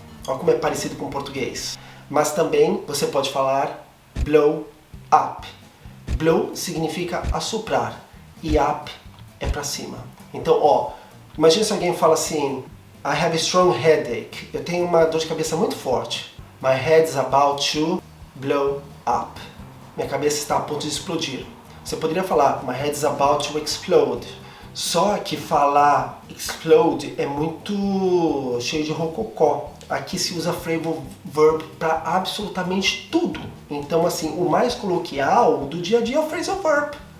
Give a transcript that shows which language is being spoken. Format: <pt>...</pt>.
<pt>Olha como é parecido com o português. Mas também você pode falar blow up. Blow significa assoprar e up é pra cima. Então, ó, imagina se alguém fala assim,</pt> <en>I have a strong headache.</en> <pt>Eu tenho uma dor de cabeça muito forte.</pt> <en>My head is about to blow up.</en> <pt>Minha cabeça está a ponto de explodir. Você poderia falar,</pt> <en>my head is about to explode.</en> <pt>Só que falar explode é muito cheio de rococó. Aqui se usa phrasal verb para absolutamente tudo. Então, assim, o mais coloquial do dia a dia é o phrasal verb.</pt>